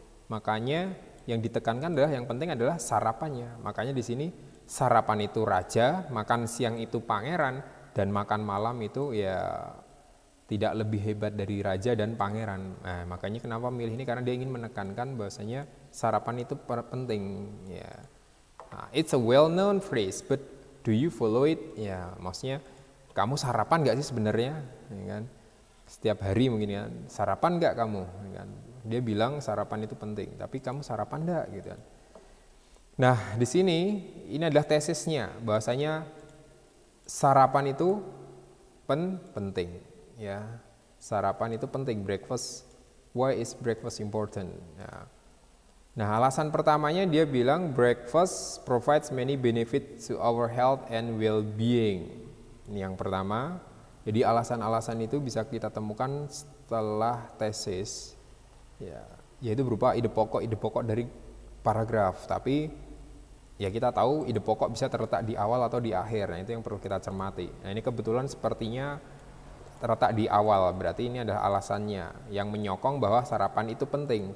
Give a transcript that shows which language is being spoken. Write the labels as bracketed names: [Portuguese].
[Indonesian] Makanya yang ditekankan adalah yang penting adalah sarapannya. Makanya di sini sarapan itu raja, makan siang itu pangeran, dan makan malam itu ya tidak lebih hebat dari raja dan pangeran. Nah, makanya kenapa milih ini, karena dia ingin menekankan bahwasanya sarapan itu penting. Ya, nah, [English] it's a well-known phrase, but do you follow it? [Indonesian] Ya, maksudnya kamu sarapan nggak sih sebenarnya? Ya kan? Setiap hari mungkin kan, sarapan nggak kamu? Ya kan? Dia bilang sarapan itu penting, tapi kamu sarapan nggak gitu kan? Nah, di sini ini adalah tesisnya, bahwasanya sarapan itu penting. Ya, sarapan itu penting, breakfast. [English] Why is breakfast important? [Indonesian] Ya. Nah, alasan pertamanya dia bilang [English] breakfast provides many benefits to our health and well-being. [Indonesian] Ini yang pertama. Jadi alasan-alasan itu bisa kita temukan setelah tesis. Ya, yaitu berupa ide pokok dari paragraf. Tapi ya kita tahu ide pokok bisa terletak di awal atau di akhir. Nah, itu yang perlu kita cermati. Nah, ini kebetulan sepertinya terletak di awal, berarti ini adalah alasannya yang menyokong bahwa sarapan itu penting.